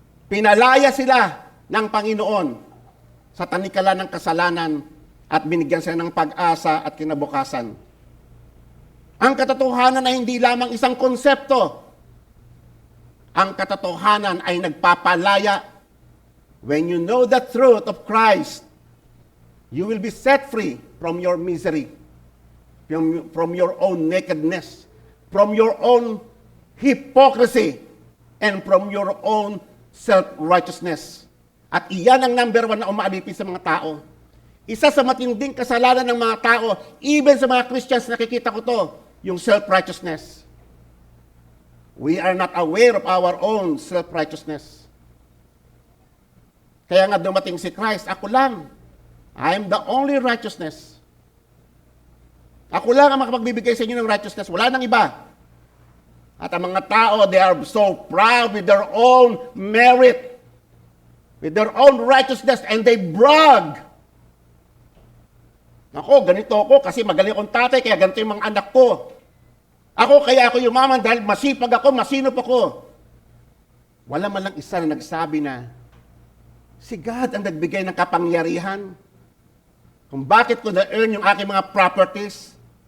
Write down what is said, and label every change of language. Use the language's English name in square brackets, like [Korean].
[Filipino] Pinalaya sila ng Panginoon sa tanikala ng kasalanan at binigyan sila ng pag-asa at kinabukasan. Ang katotohanan ay hindi lamang isang konsepto. Ang katotohanan ay nagpapalaya. [English] When you know the truth of Christ, you will be set free from your misery, from your own nakedness, from your own hypocrisy, and from your own self-righteousness. [Filipino] At iyan ang number one na umaalipin sa mga tao. Isa sa matinding kasalanan ng mga tao, even sa mga Christians, nakikita ko to, yung self-righteousness. [English] We are not aware of our own self-righteousness. [Filipino] Kaya nga dumating si Christ, ako lang. [English] I am the only righteousness. [Filipino] Ako lang ang makapagbibigay sa inyo ng righteousness. Wala nang iba. At ang mga tao, [English] they are so proud with their own merit, with their own righteousness, and they brag. [Filipino] Ako, ganito ako kasi magaling akong tatay, kaya ganito yung mga anak ko. Ako, kaya ako yumaman dahil masipag ako, masinop ako. Wala man lang isa na nagsabi na, si God ang nagbigay ng kapangyarihan kung bakit ko na-earn yung aking mga properties.